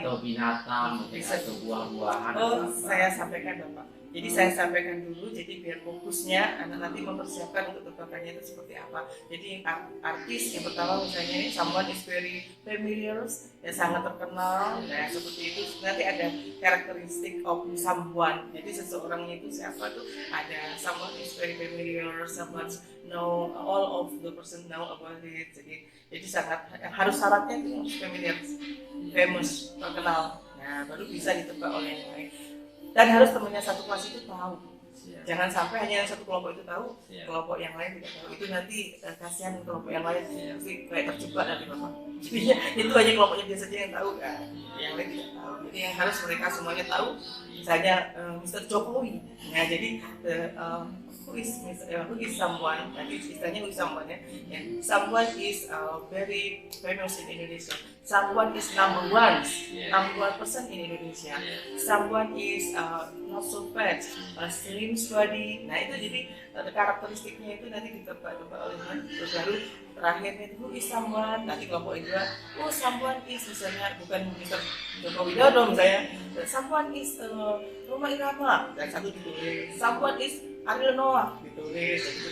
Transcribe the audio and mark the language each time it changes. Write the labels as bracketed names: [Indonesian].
[Indonesian] atau binatang, mungkin atau buah-buahan. Oh saya sampaikan Bapak. Jadi saya sampaikan dulu, jadi biar fokusnya anak nanti mempersiapkan untuk tebakannya itu seperti apa. Jadi artis yang pertama misalnya ini [English] someone is very familiar, [Indonesian] ya sangat terkenal, nah seperti itu. Nanti ada karakteristik [English] of someone. [Indonesian] Jadi seseorangnya itu siapa tuh ada [English] someone is very familiar, someone know all of the person know about it. [Indonesian] Jadi sangat harus syaratnya itu harus familiar, famous, terkenal. Nah baru bisa ditebak oleh yang lain. Dan harus temannya satu kelas itu tahu. Jangan sampai hanya yang satu kelompok itu tahu, kelompok yang lain tidak tahu. Itu nanti kasihan kelompok yang lain kayak terjebak nanti Bapak. Jadinya itu hanya kelompoknya dia saja yang tahu kan, yang lain tidak tahu. Jadi yang harus mereka semuanya tahu. Misalnya Mr. Jokowi. Nah jadi [English] who is someone? [Indonesian] Nanti istilahnya [English] who is someone [Indonesian] ya. [English] Someone is very famous in Indonesia. Someone is number one person in Indonesia. Someone is not so fat, slim body. [Indonesian] Nah itu jadi karakteristiknya itu nanti ditebak-tebak oleh terus baru terakhirnya itu [English] who is someone. [Indonesian] Nanti kelompok itu [English] someone is [Indonesian] misalnya bukan Mr. [English] Joko Widodo misalnya. Someone is Roma Irama. [Indonesian] Dan satu ditulis. [English] Someone is [Indonesian] Ariel Noah ditulis.